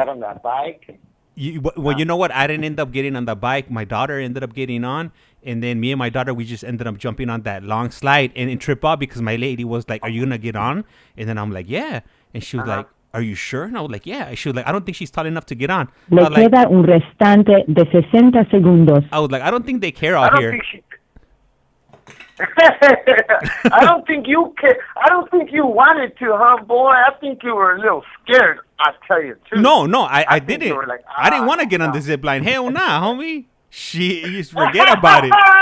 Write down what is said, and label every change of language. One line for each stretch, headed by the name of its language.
English: Got on that bike. You know what? I didn't end up getting on the bike. My daughter ended up getting on, and then me and my daughter, we just ended up jumping on that long slide and trip out because my lady was like, "Are you gonna get on?" And then I'm like, "Yeah," and she was like, "Are you sure?" And I was like, "Yeah." She was like, "I don't think she's tall enough to get on."
Spanish: Le queda un restante de 60 segundos.
English: I was like, "I don't think they care out here." I don't think you wanted to, huh, boy? I think you were a little scared. I tell you too. No, I didn't. Like, I didn't want to get on the zip line. Hell nah, homie. You just forget about it.